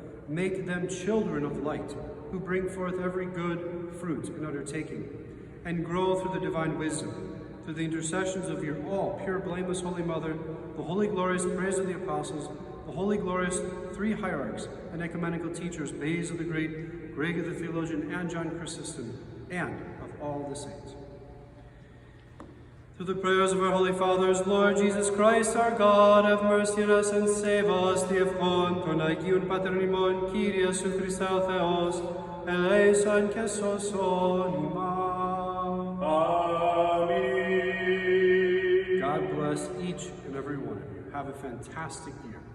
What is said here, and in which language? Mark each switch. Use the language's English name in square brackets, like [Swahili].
[English] Make them children of light who bring forth every good fruit and undertaking, and grow through the divine wisdom, through the intercessions of your all pure, blameless Holy Mother, the holy, glorious prayers of the apostles, the holy, glorious three hierarchs and ecumenical teachers, Basil the Great, Gregor the theologian, and John Chrysostom, and of all the saints. Through the prayers of our Holy Fathers, Lord Jesus Christ, our God, have mercy on us and save us. [Greek] Διευχών των Αγίων Πατέρων ημών, Κύριε σου Χριστέ ο Θεός, ελέησον και σώσον ημάς. [English] Amen. God bless each and every one of you. Have a fantastic year.